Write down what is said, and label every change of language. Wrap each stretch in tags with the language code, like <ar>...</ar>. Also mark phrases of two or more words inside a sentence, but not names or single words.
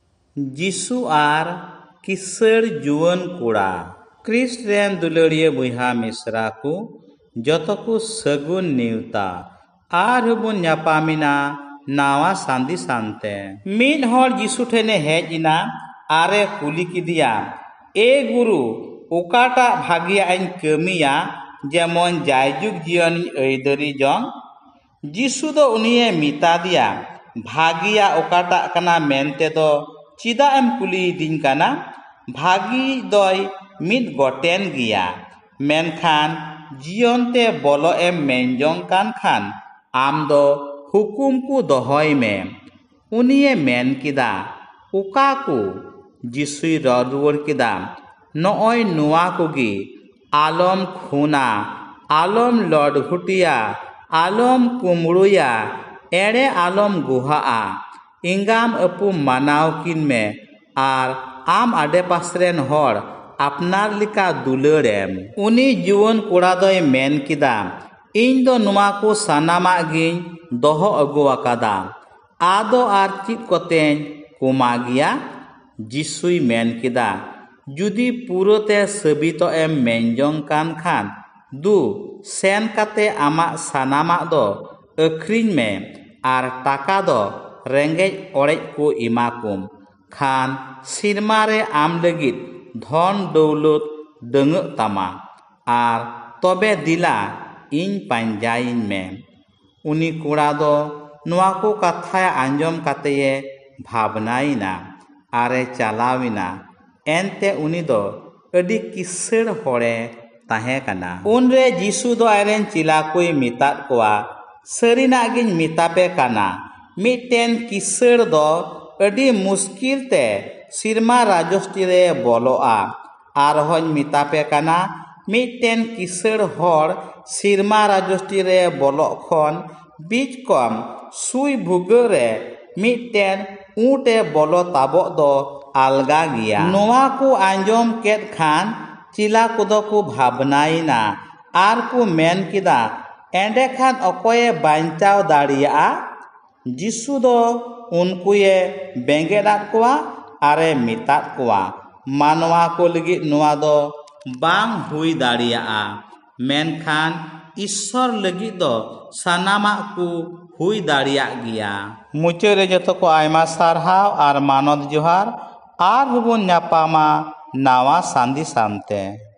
<sat>जिसु आर किसड़ जुआन कुड़ा क्रिस्ट रेन दुलड़िया बुहा मिश्रा को जतो को सगुन नेवता आर हबुन न्यापामिना नावा सांदी सांते मीन हर जिसु ठेने हेजिना आरे कुली किदिया ए गुरु ओकाटा भागिया इन कमिया जेमन जायजुग जियन ऐदरी जंग जिसु दो उनिये मिता दिया भागिया ओकाटा कना मेनते दो चिदा एम कुली दिन कना भागी दोय मिद गोटेन गिया मेनखान जियनते बोलो एम मेनजोंग कान खान आम दो हुकुम को दोहय में उनिये मेन किदा उका को जिसुई ररुवर किदा नॉय नुआ कोगी आलम खुना आलम लड़घुटिया आलम कुमड़ुया एड़े आलम गुहा इंगाम अपू मानाव किन में आर आम आडे पासरेन हर अपनार लिका दुलड़ेम उनी जुवन कोड़ा दोय मेन किदा इन दो नुआ को सानामा गिन दोहो अगुआकादा आदो आर चित कोतेन कुमा गिया जिसुई मेन किदा जुदी पुरोते सबितो एम मेनजोंग कान खान दु सेन काते आमा सानामा दो अख्रिन में आर टाका दो रेंगेज ओरेज को इमाकुम खान सिरमारे आम लगित धन दौलत दंग तमा आर तबे दिला इन पांजाइन में उनी कुड़ा दो नुआ को कथा आंजम काते भावनाइना आरे चलाविना एनते उनी दो अडी किसड़ होड़े ताहे कना उनरे जिसु दो आयरेन चिलाकुई मितात कोआ सरीना गिन मितापे कना मिटेन किसड़ दो अडी मुश्किल ते सिरमा राजस्टी रे बोलोआ आर होन मितापे कना मिटेन किसड़ होड़ सिरमा राजस्टी रे बोलो खन बीच कम सुई भुगरे मिटेन ऊँटे बोलो ताबो दो अलगा गिया नोआ को आंजम केद खान चिला कुदो को भावनाइना आर को मेन किदा एंडे खान अकोये बांचाव दाड़िया जिसु दो उनकुये बेंगेदात कोआ आरे मितात कोआ मानवा को लगी नुआ दो बांग हुई दाड़िया मेनखान ईश्वर लगी दो सानामा को हुई दाड़िया गिया मुचारे जतो को आयमा सारहाव आर मानद जोहार आर हबुन न्यापामा नावा सांदी सांते।</sat>